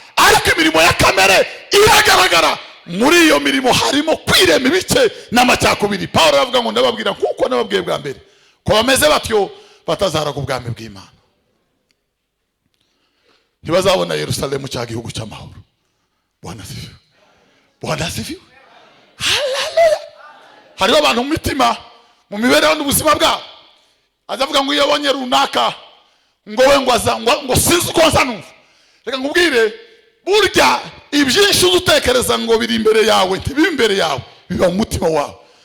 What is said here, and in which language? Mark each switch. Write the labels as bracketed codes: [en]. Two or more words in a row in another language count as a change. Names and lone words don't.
[rw] Ariko imirimo ya kamere iragaragara. Muri iyo mirimo harimo kwirema ibice n'amacakubiri. Pawulo aravuga ngo, "Ndababwira nk'uko nababwiye bwa mbere, ko bameze batyo batazaraga ubwami bw'Imana." Ntibazabona Yerusalemu, cya gihugu cy'amahoro. [sw] Bwana asifiwe. Bwana asifiwe. [rw] Haleluya. Hariho abantu mu mitima, mu mibereho n'ubuzima bwabo, aza avuga ngo, "Iyo abonye runaka, ngo we ngo aza, ngo, ngo sinzi uko nza numva." Reka nkubwire, burya ibyinshi uza utekereza ngo biri imbere yawe, ntibiri imbere yawe, biba mu mutima wawe.